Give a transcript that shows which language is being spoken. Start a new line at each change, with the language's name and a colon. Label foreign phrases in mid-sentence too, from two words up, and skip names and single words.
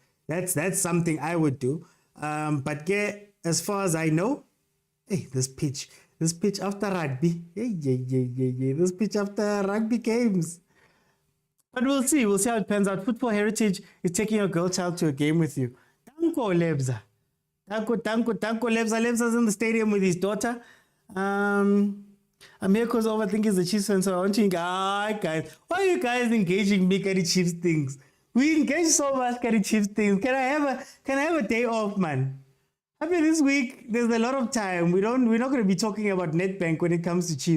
English: That's something I would do. But yeah, as far as I know, hey, this pitch after rugby, this pitch after rugby games. But we'll see how it pans out. Football Heritage is taking your girl child to a game with you. Tanko Lebza. Lebza's in the stadium with his daughter. I'm here because overthinking is the Chiefs fan, so I want you guys. Why are you guys engaging me at the Chiefs things? We engage so much at the Chiefs things. Can I have a day off, man? I mean, this week there's a lot of time. We're not going to be talking about Nedbank when it comes to Chiefs.